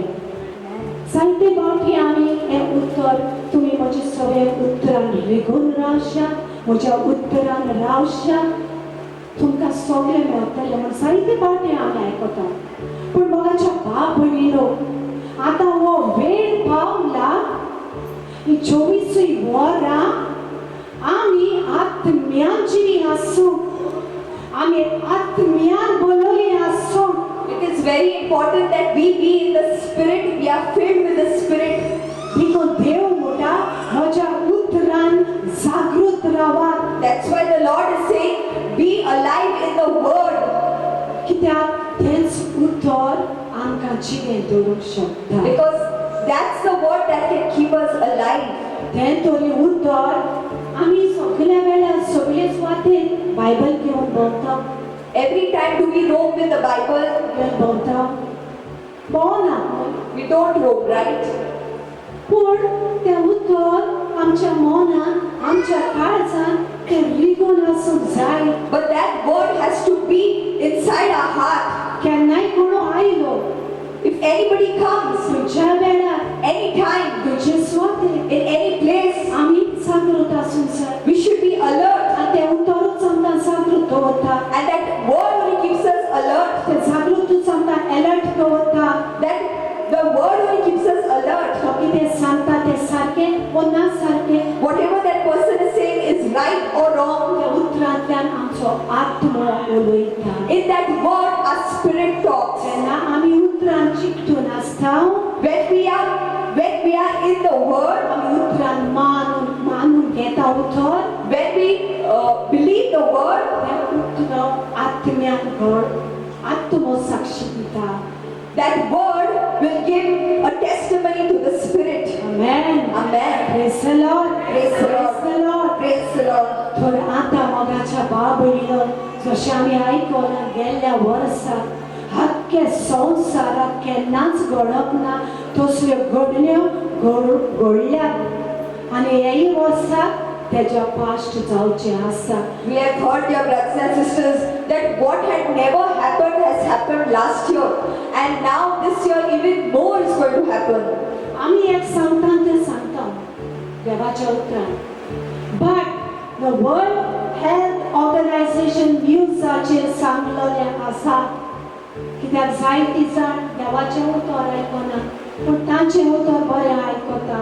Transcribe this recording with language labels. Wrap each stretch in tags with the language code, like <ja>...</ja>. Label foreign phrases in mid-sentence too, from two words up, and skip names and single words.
<kok>जायते फावटी आमी हें उतर तुमी म्हजे सगळें उतरान रिगून रावशात म्हज्या उतरान रावशात तुमकां सगळें मेळटलें म्हण जायते फावटी आमी आयकता. पूण मोगाच्या बाब भयणीनो आतां हो वेळ पावला ही 24 वरां आमी आत्म्यान जिवी आसूं आमी आत्म्यान बोलोली आसूं.</kok> <en>It is very important that we be in the Spirit, we are filled with the Spirit.</en> <kok>देखून देव म्हणटा म्हज्या उतरान जागृत रावात.</kok> <en>That's why the Lord is saying, be alive in the Word.</en> <kok>कित्याक तेंच उतर आमकां जिवें दवरूंक शकता.</kok> <en>Because that's the Word that can keep us alive.</en> <kok>तें तरी उतर आमी सगळ्या वेळार सगळे सुवातेर बायबल घेवन भोंवता.</kok> <en>Every time do we roam with the Bible?</en> <kok>घेवन भोंवता. भोंवना.</kok> <en>We don't roam, right?</en> <kok>पूण तें उतर आमच्या मनान आमच्या काळजान तें रिगून आसूंक जाय.</kok> <en>But that Word has to be inside our heart.</en> <kok>केन्नाय कोण आयलो</kok> <en>If anybody comes,</en> <kok>खंयच्या वेळार</kok> <en>anytime,</en> <kok>खंयचे सुवातेर</kok> <en>in any place,</en> <kok>आमी जागृत आसूंक जाय.</kok> <en>we should be alert.</en> <kok>आनी तें उतरूच आमकां जागृत दवरता.</kok> <en>And that Word only keeps us alert.</en> <kok>तें जागृतूच आमकां अलर्ट दवरता.</kok> <en>That the Word only keeps us alert.</en> <kok>तो कितें सांगता तें सारकें वा ना सारकें</kok> <en>Whatever that person is saying is right or wrong.</en> <kok>त्या उतरांतल्यान आमचो आत्मा उलयता.</kok> <en>In that Word, our spirit talks.</en> <kok>जेन्ना आमी उतरान चिकटून आसता</kok> <en>When we are in the Word,</en> <kok>आमी उतरान मानून घेता उतर</kok> <en>when we believe the Word,</en> <kok>तें उतर आत्म्यान घड आत्मो साक्षी दिता.</kok> <en>that Word will give a testimony to the Spirit. Amen. Amen. Praise the Lord. Praise the Lord. Praise the Lord. Praise the Lord.</en> <kok>तर आतां मोगाच्या बाबळीलो जशें आमी आयकलां गेल्ल्या वर्साक आख्खे संवसाराक केन्नाच घडप ना तसल्यो घडण्यो घडल्यात आनी हेय वर्साक तेज्या पास्ट जावचें आसा.</kok> <en>We have heard, dear brothers and sisters, that what had never happened has happened last year, and now this year even more is going to happen.</en> <kok>आमी एक सांगता तें सांगता देवाच्या उतरान.</kok> <en>but the</en> <kok>वर्ल्ड हेल्थ ऑर्गनायझेशन न्यूजाचेर सांगलेलें आसा कित्याक जायतीं जाण देवाचें उतर आयकना पूण तांचें उतर बरें आयकता.</kok>